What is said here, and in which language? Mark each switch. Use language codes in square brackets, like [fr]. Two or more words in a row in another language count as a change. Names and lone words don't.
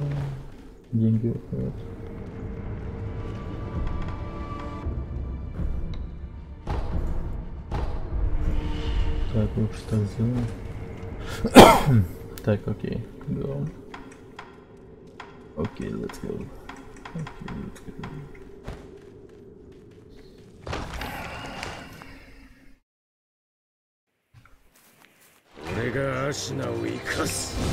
[ru] Деньги уходят. Так, лучше так сделаем. Так, окей. Go. Окей, [en] let's go. Окей, let's go. [ja] 俺がアシナを生かす